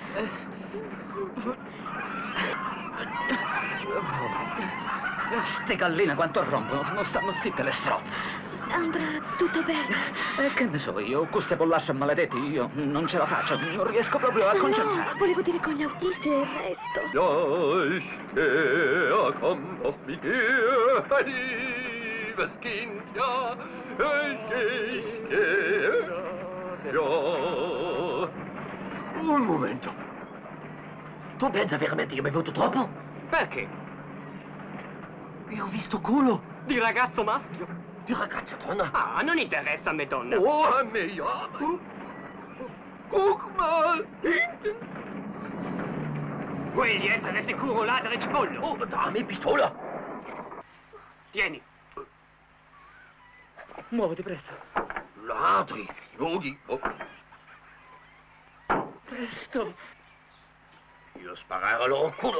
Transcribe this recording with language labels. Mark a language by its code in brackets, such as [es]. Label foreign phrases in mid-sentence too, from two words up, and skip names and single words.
[it] Ste galline quanto rompono, non stanno zitte le strozze. Andrà tutto bene. Che ne so io, queste pollasce maledetti, io non ce la faccio, non riesco proprio a concentrarmi. No, volevo dire con gli autisti e il resto. [de] Ja, ich gehe, komm doch mit mir, liebes Kind, ja, ich gehe, ja. [it] Un momento. Tu pensa veramente che hai bevuto troppo? Perché? Io ho visto culo. Di ragazzo maschio. Di ragazza donna. Ah, non interessa a me, donna. Oh, a me, [de] ja. Guck mal, hinten. [it] Quelli essere sicuro ladri di pollo. Oh, dammi pistola. Tieni. Muoviti presto. Ladri. Lodi. Oh. Presto. Io sparare al loro culo.